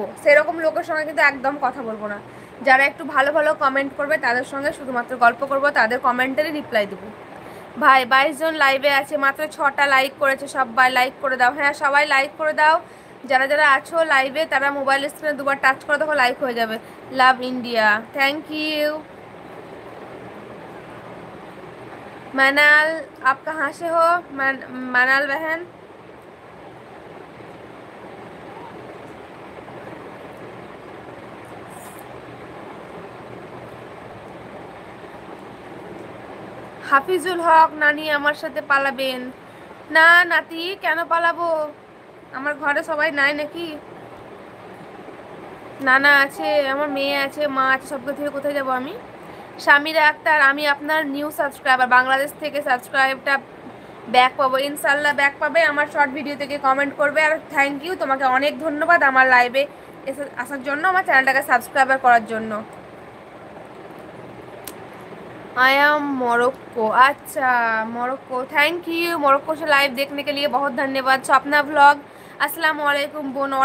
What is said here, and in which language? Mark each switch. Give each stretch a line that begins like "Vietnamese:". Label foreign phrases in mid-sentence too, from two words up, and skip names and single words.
Bangla: সেরকম লোকের সঙ্গে কিন্তু একদম কথা বলবো না। যারা একটু ভালো ভালো কমেন্ট করবে তাদের সঙ্গে শুধুমাত্র গল্প করব, তাদের
English: commenteri reply
Bangla: দেবো। ভাই 22 জন লাইভে আছে, মাত্র 6টা লাইক করেছে। সবাই লাইক করে দাও। হ্যাঁ, সবাই লাইক করে দাও। যারা যারা আছো লাইভে তারা
English: mobile screene
Bangla: দুবার টাচ করে দেখো, লাইক হয়ে যাবে।
English: Love India, thank you.
Hindi: मनाल, आप कहाँ से हो? मनाल बहन,
Bangla: হাফিজুল হক, নানি আমার সাথে পালাবেন? না নাতি, কেন পালাবো? আমার ঘরে সবাই নাই নাকি? নানা আছে, আমার মেয়ে আছে, মা আছে, সবকে থেকে কোথায় যাবো আমি? সামিরা আক্তার, আমি আপনার
English: new subscriber,
Bangla: বাংলাদেশ থেকে সাবস্ক্রাইবটা ব্যাক পাবো ইনশাল্লাহ, ব্যাক পাবে। আমার
English: short video
Bangla: থেকে কমেন্ট করবে। আর
English: thank you,
Bangla: তোমাকে অনেক ধন্যবাদ আমার লাইভে আসার জন্য, আমার চ্যানেলটাকে সাবস্ক্রাইবার করার জন্য।
English: I am Morocco, अच्छा मोरक्को, thank you.
Hindi: मोरक्को से लाइव देखने के लिए बहुत धन्यवाद। स्वप्ना व्लॉग,
Arabic: السلام عليكم
Hindi: बोन।